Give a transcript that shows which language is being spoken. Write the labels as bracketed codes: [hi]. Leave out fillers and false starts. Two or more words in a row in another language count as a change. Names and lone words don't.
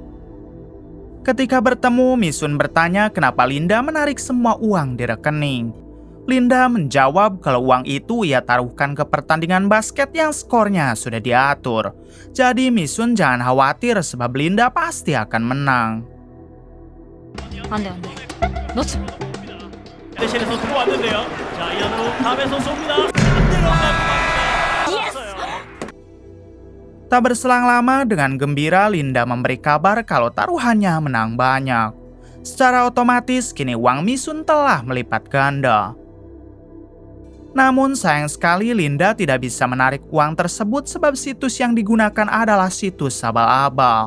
[id] Ketika bertemu, Misun bertanya kenapa Linda menarik semua uang di rekening. Linda menjawab kalau uang itu ia taruhkan ke pertandingan basket yang skornya sudah diatur. Jadi Misun jangan khawatir sebab Linda pasti akan menang. [ko] 안 돼. 놓쳐. 대신해서 들어왔는데요. 자, 이안으로 탑에서 쏩니다. 안 들어갑니다. [id] Tak berselang lama, dengan gembira Linda memberi kabar kalau taruhannya menang banyak. Secara otomatis kini uang Misun telah melipat ganda. Namun sayang sekali Linda tidak bisa menarik uang tersebut sebab situs yang digunakan adalah situs abal-abal.